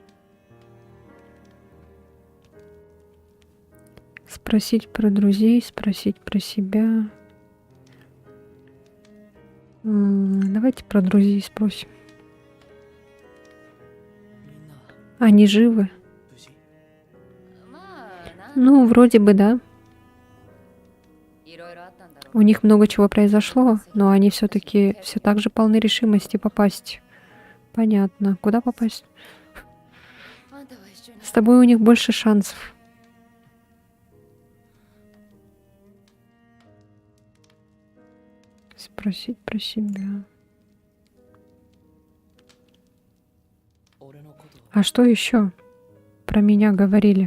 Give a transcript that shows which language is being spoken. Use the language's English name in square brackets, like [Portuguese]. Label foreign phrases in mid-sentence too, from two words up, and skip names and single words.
[Russian] Спросить про друзей, спросить про себя. Давайте про друзей спросим. Они живы? Ну, вроде бы, да. [Japanese] いろいろあったんだろう。 [Russian] У них много чего произошло, но они все-таки все так же полны решимости попасть. Понятно. Куда попасть? [Japanese] あんたは一緒に [Russian] С тобой у них больше шансов. Спросить про себя. А что еще про меня говорили?